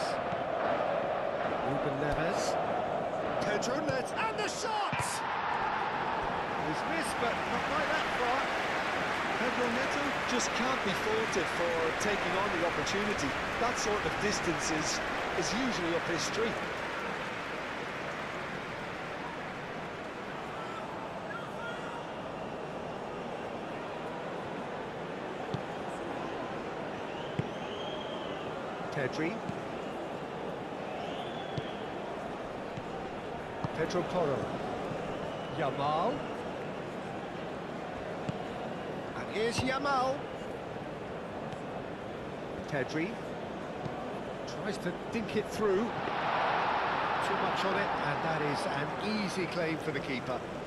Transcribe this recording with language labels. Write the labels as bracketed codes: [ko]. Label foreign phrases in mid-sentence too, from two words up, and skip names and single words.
[en] Ruben Neves. Pedro Neto. And the shot! He's missed, but not quite that far. Pedro Neto just can't be faulted for taking on the opportunity. That sort of distance is usually up his street. Pedri. Pedro Porro. Yamal. And here's Yamal. Pedri. Tries to dink it through. Too much on it, and that is an easy claim for the keeper.